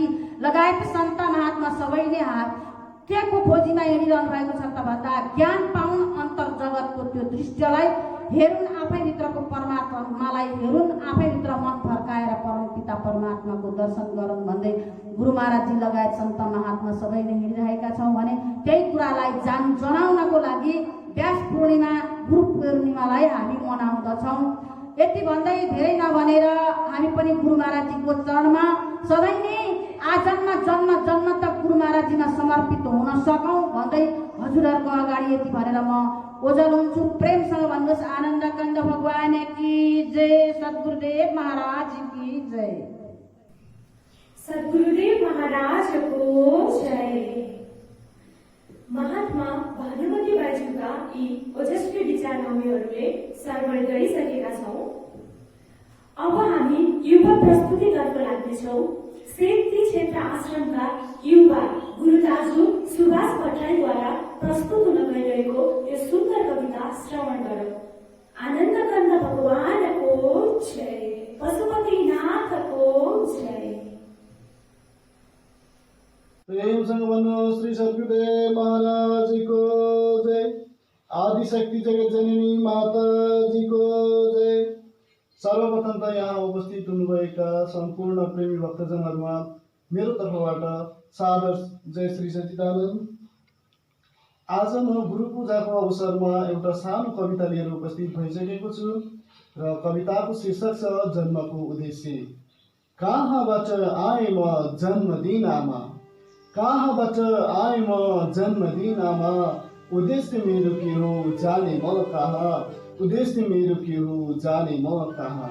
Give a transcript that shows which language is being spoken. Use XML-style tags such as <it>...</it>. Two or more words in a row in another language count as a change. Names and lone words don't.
<ne>लगायत सन्त महात्मा सबैले केको खोजीमा हिँडिरहनु भएको छ त भन्दा ज्ञान पाउन अन्तर जगतको त्यो दृश्यलाई हेरुन्, आफैभित्रको परमात्मालाई हेरुन्, आफैभित्र मन फर्काएर परमपिता परमात्माको दर्शन गरून् भन्दै गुरु महाराजजी लगायत सन्त महात्मा सबैले हिँडिरहेका छौँ भने त्यही कुरालाई जनाउनको लागि व्यास पूर्णिमा गुरु पूर्णिमालाई हामी मनाउँदछौँ। यति भन्दै धेरै नभनेर हामी पनि गुरु महाराजजीको चरणमा सधैँ नै आजन्म जन्म जन्म तक गुरु महाराजजीमा समर्पित हुन सकौँ भन्दै हजुरहरूको अगाडि यति भनेर म ओझल हुन्छु। प्रेमसँग भन्नुहोस्</ne> <hi>आनन्द कन्द भगवान की जय, सद्गुरुदेव महाराज की जय।</hi> <ne>सद्गुरुदेव महाराज को जय। महात्मा भानुमती बाइज्यूका यी ओजस्वी विचारनौमीहरूले श्रवण गरिसकेका छौँ। अब हामी युवा प्रस्तुतितर्फ लाग्नेछौँ। सेती क्षेत्र आश्रमका युवा गुरु दाजु सुभाष भट्टराईद्वारा प्रस्तुत हुन गइरहेको यो सुन्दर कविता श्रवण गरौँ। आनन्द कन्द भगवानको जय, पशुपतिनाथको जय। प्रेमसँग भन्नु श्री सद्गुरुदेव महाराजको जय, आदिशक्ति जगत जननी माताजीको जय। सर्वप्रथम त यहाँ उपस्थित हुनुभएका सम्पूर्ण प्रेमी भक्तजनहरूमा मेरो तर्फबाट सादर जय श्री सच्चिदानन्द। आज म गुरु पूजाको अवसरमा एउटा सानो कविता लिएर उपस्थित भइसकेको छु र कविताको शीर्षक छ जन्मको उद्देश्य। कहाँबाट आए म जन्मदिनमा, कहाँबाट आए म जन्मदिनमा, उद्देश्य मेरो के हो जाने म कहाँ, उद्देश्य मेरो के हो जाने म कहाँ।</ne>